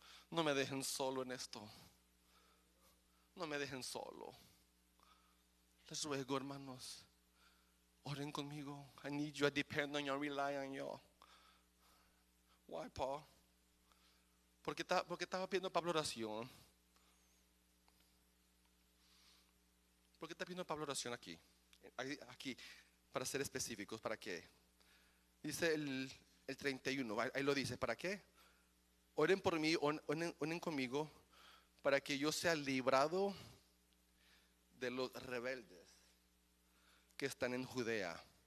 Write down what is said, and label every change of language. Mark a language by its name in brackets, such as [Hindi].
[Spanish] No me dejen solo en esto. No me dejen solo. Les ruego, hermanos, oren conmigo. [English] I need you. I depend on you. I rely on you. Why, Paul? [Spanish] Porque estaba pidiendo Pablo oración. ¿Por qué está pidiendo Pablo oración aquí? Aquí, para ser específicos, ¿para qué? Dice el 31, ahí lo dice, ¿para qué? Oren por mí, oren conmigo, para que yo sea librado de los rebeldes que están en Judea.